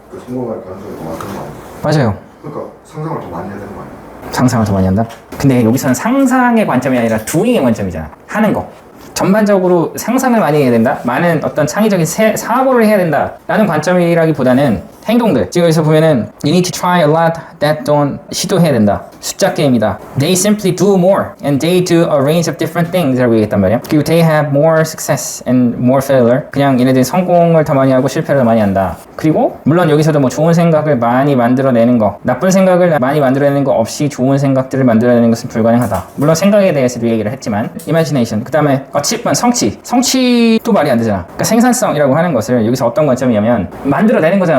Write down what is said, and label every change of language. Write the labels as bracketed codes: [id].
[ko] 그 성공할 가능성이 더 많은 거 아니야? 맞아요. 그러니까 상상을 더 많이 해야 되는 거 아니야? 상상을 더 많이 한다? 근데 여기서는 상상의 관점이 아니라 doing의 관점이잖아. 하는 거. 전반적으로 상상을 많이 해야 된다? 많은 어떤 창의적인 사고를 해야 된다 라는 관점이라기보다는 행동들. 지금 여기서 보면은 [en] You need to try a lot that don't [ko] 시도해야 된다. 숫자 게임이다. [en] They simply do more and they do a range of different things [ko] 라고 얘기했단 말이야. [en] 그리고 they have more success and more failure. [ko] 그냥 얘네들이 성공을 더 많이 하고 실패를 더 많이 한다. 그리고 물론 여기서도 뭐 좋은 생각을 많이 만들어내는 거, 나쁜 생각을 많이 만들어내는 거 없이 좋은 생각들을 만들어내는 것은 불가능하다. 물론 생각에 대해서도 얘기를 했지만 imagination, 그 다음에 achievement, 성취도 말이 안 되잖아. 그러니까 생산성이라고 하는 것을 여기서 어떤 관점이냐면 만들어내는 거잖아.